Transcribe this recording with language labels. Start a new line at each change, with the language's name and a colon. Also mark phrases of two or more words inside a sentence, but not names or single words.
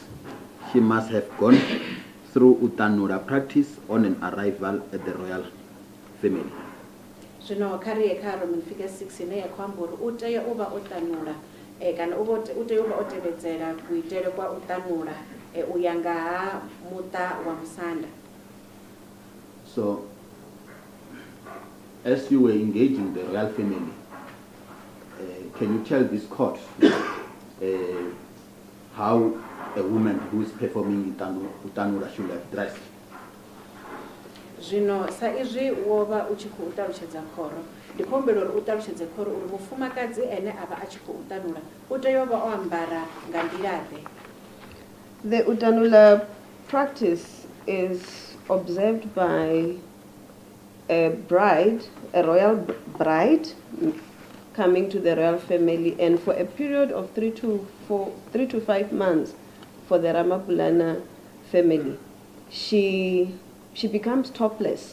English: She must have gone through utanura practice on an arrival at the royal family.
Venda: Zvino kari ka
English: Roman figure 6
Venda: ine ya khou amba uri u tea u vha o tanula kana u tea u vha o tevhedzela kuitele kwa u tanula u ya nga ha muṱa wa musanda.
English: So, as you were engaging the royal family, can you tell this court how a woman who is performing utanura should have dressed?
Venda: Zvino sa izwi wo vha u tshi khou ṱalutshedza khoro, ndi khou humbela uri u ṱalutshedze khoro uri mufumakadzi ene a vha a tshi khou tanula u tea u vha o ambara nga nḓilaḓe.
English: The utanula practice is observed by a bride, a royal bride, coming to the royal family, and for a period of 3 to 5 months for the Ramabulana family, she becomes topless.